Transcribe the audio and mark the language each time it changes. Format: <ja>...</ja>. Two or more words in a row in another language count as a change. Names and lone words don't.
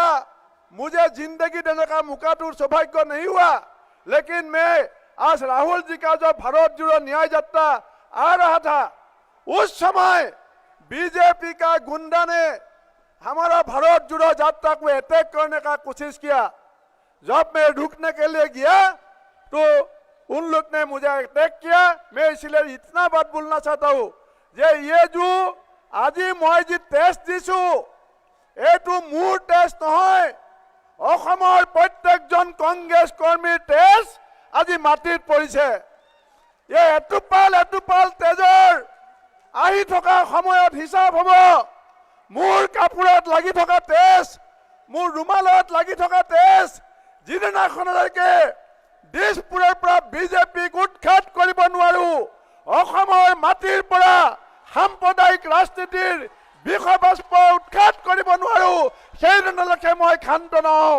<hi>मुझे जिंदगी देने का मौका तो सौभाग्य नहीं हुआ, लेकिन मैं आज राहुल जी का जो भारत जोड़ो न्याय यात्रा आ रहा था, उस समय बीजेपी का गुंडा ने हमारा भारत जोड़ो यात्रा को अटैक करने का कोशिश किया। जब मैं रुकने के लिए गया तो उन लोग ने मुझे अटैक किया। मैं इसलिए इतना बात बोलना चाहता हूँ जे ये जो आज मैं जी टेस्ट दिसु ये</hi> <as>মোৰ টেষ্ট নহয়, অসমৰ প্ৰত্যেকজন কংগ্ৰেছ কৰ্মীৰ টেষ্ট আজি মাটিত পৰিছে। এই এটুপাল তেজৰ আহি থকা সময়ত হিচাপ হ'ব। মোৰ কাপোৰত লাগি থকা তেজ, মোৰ ৰুমালত লাগি থকা তেজ, যিদিনাখনলৈকে দিছপুৰৰ পৰা বিজেপিক উৎখাত কৰিব নোৱাৰো, অসমৰ মাটিৰ পৰা সাম্প্ৰদায়িক ৰাজনীতিৰ বিষবাষ্প উৎখাত কৰিব নোৱাৰো, সেইদিনলৈকে মই ক্ষান্ত নহওঁ।</as>